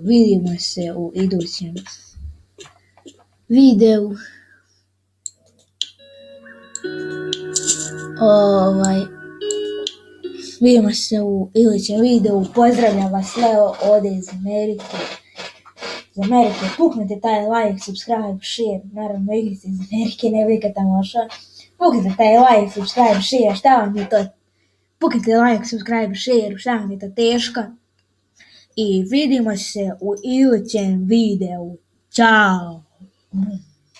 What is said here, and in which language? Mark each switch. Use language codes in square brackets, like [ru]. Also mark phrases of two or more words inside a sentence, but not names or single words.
[bs] Vidimo se u idućem videu. Vidimo se u idućem videu. Pozdravljam vas, Leo, ovdje iz Amerike. Iz Amerike, puknite taj [en] like, subscribe, share. [bs] Naravno, igrice iz Amerike, ne vidite tamo što. Puknite taj [en] like, subscribe, share, [bs] šta vam je to? Puknite [en] like, subscribe, share, [bs] šta vam je to teško? I vidimo se u idućem videu. Ćao!